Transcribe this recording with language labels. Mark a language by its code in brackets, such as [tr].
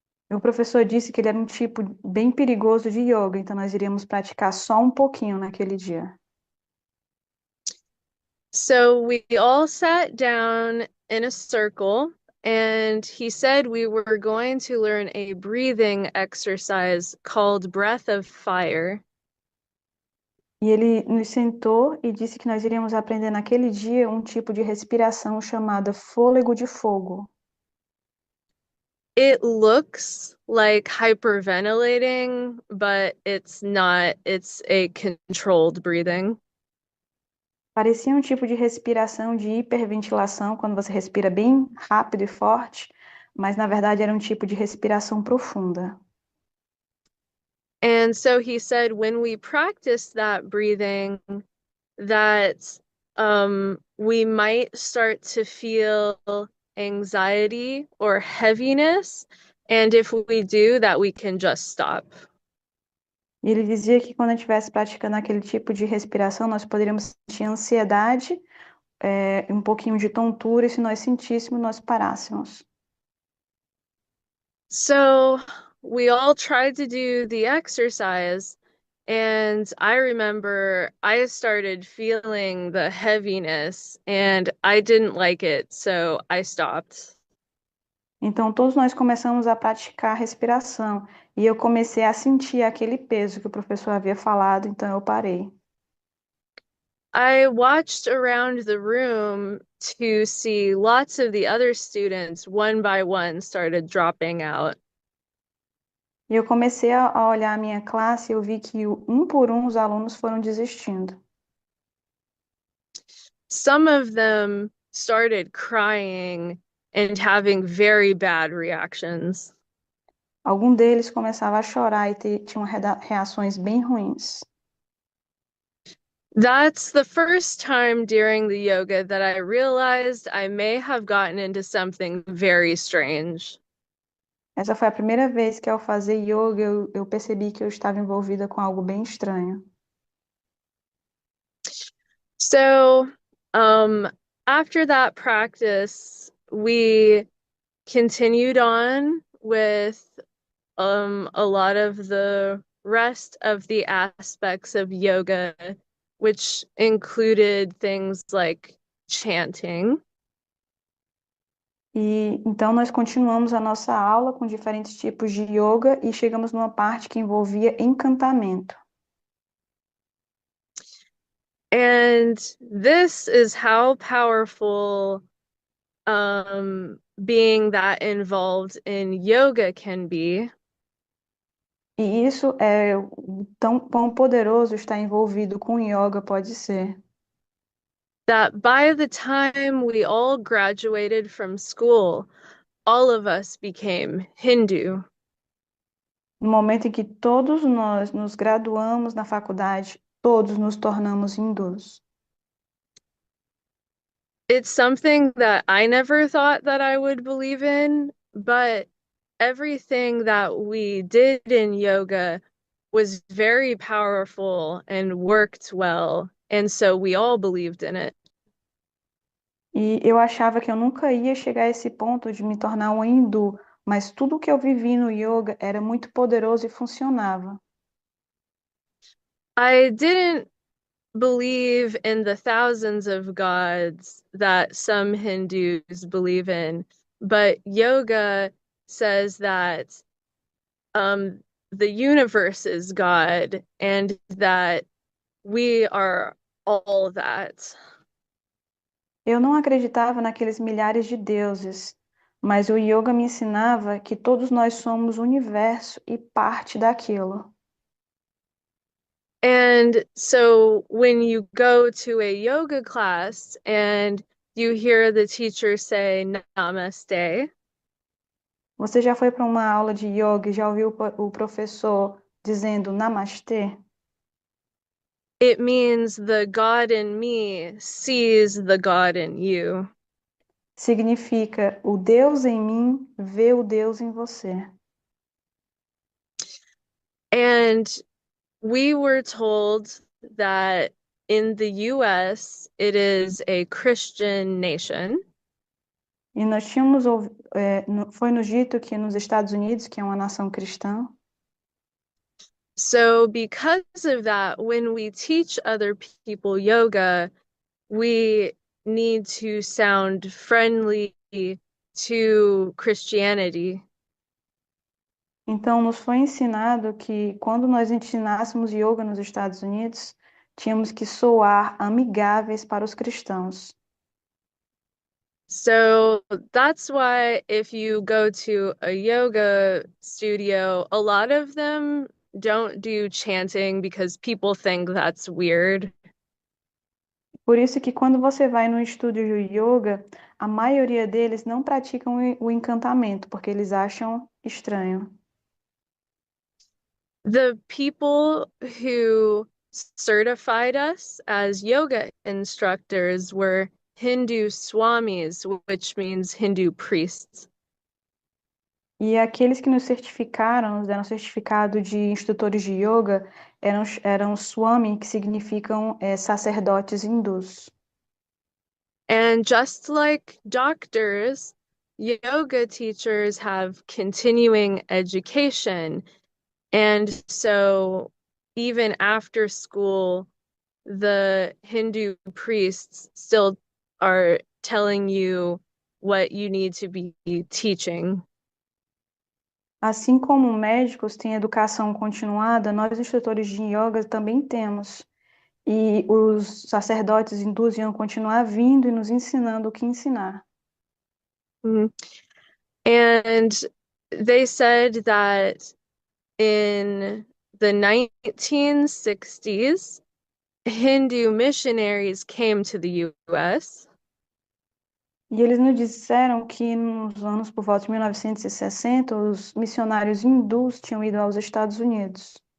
[pt] O professor disse que ele era um tipo bem perigoso de yoga, então nós iríamos praticar só um pouquinho naquele dia. [en] So we all sat down in a circle, and he said we were going to learn a breathing exercise called Breath of Fire. [pt] E ele nos sentou e disse que nós iríamos aprender naquele dia um tipo de respiração chamada fôlego de fogo. [en] It looks like hyperventilating, but it's not. It's a controlled breathing. [pt] Parecia um tipo de respiração de hiperventilação, quando você respira bem rápido e forte, mas na verdade era um tipo de respiração profunda. [en] And so he said when we practice that breathing, that we might start to feel anxiety or heaviness. And if we do, that we can just stop. [pt] E ele dizia que quando a gente estivesse praticando aquele tipo de respiração, nós poderíamos sentir ansiedade, um pouquinho de tontura, e se nós sentíssemos, nós parássemos. [en] So we all tried to do the exercise, and I remember I started feeling the heaviness and I didn't like it, so I stopped. [pt] Então, todos nós começamos a praticar a respiração, e eu comecei a sentir aquele peso que o professor havia falado, então eu parei. [en] I watched around the room to see lots of the other students, one by one, started dropping out. [pt] E eu comecei a olhar a minha classe e eu vi que um por um os alunos foram desistindo. [en] Some of them started crying and having very bad reactions. [pt] Algum deles começava a chorar e tinham reações bem ruins. [en] That's the first time during the yoga that I realized I may have gotten into something very strange. [pt] Essa foi a primeira vez que ao fazer yoga eu percebi que eu estava envolvida com algo bem estranho. [en] So, after that practice, we continued on with a lot of the rest of the aspects of yoga, which included things like chanting. [pt] E então nós continuamos a nossa aula com diferentes tipos de yoga e chegamos numa parte que envolvia encantamento. [en] And this is how powerful being that involved in yoga can be. [pt] E isso é tão poderoso estar envolvido com yoga pode ser. [en] That by the time we all graduated from school, all of us became Hindu. [pt] No momento em que todos nós nos graduamos na faculdade, todos nos tornamos hindus. [en] It's something that I never thought that I would believe in, but everything that we did in yoga was very powerful and worked well, and so we all believed in it. [pt] E eu achava que eu nunca ia chegar a esse ponto de me tornar um hindu, mas tudo que eu vivi no yoga era muito poderoso e funcionava. [en] I didn't believe in the thousands of gods that some Hindus believe in, but yoga says that the universe is God and that we are all that. [pt] Eu não acreditava naqueles milhares de deuses, Mas o yoga me ensinava que todos nós somos o universo e parte daquilo. [en] And so when you go to a yoga class and you hear the teacher say namaste, [pt] Você já foi para uma aula de yoga e já ouviu o professor dizendo namastê? [en] it means the God in me sees the God in you. [pt] Significa o Deus em mim vê o Deus em você. [en] And we were told that in the US, it is a Christian nation. [pt] E nós tínhamos, foi nos dito que nos Estados Unidos, que é uma nação cristã, [en] So, because of that, when we teach other people yoga, we need to sound friendly to Christianity. [pt] então nos foi ensinado que quando nós ensinássemos yoga nos Estados Unidos, tínhamos que soar amigáveis para os cristãos. [en] So that's why if you go to a yoga studio, a lot of them don't do chanting because people think that's weird. [pt] Por isso que quando você vai no estúdio de yoga, a maioria deles não praticam o encantamento, porque eles acham estranho. [en] The people who certified us as yoga instructors were Hindu swamis, which means Hindu priests. [pt] E aqueles que nos certificaram, nos deram certificado de instrutores de yoga, eram swami, que significam sacerdotes hindus. [en] And just like doctors, yoga teachers have continuing education. And so even after school, the Hindu priests still are telling you what you need to be teaching. [pt] Assim como médicos têm educação continuada, nós instrutores de yoga também temos. E os sacerdotes hindus iam continuar vindo e nos ensinando o que ensinar. Mhm. [en] And they said that in the 1960s, Hindu missionaries came to the US. [pt] E eles nos disseram que nos anos por volta de 1960, os missionários hindus tinham ido aos Estados Unidos.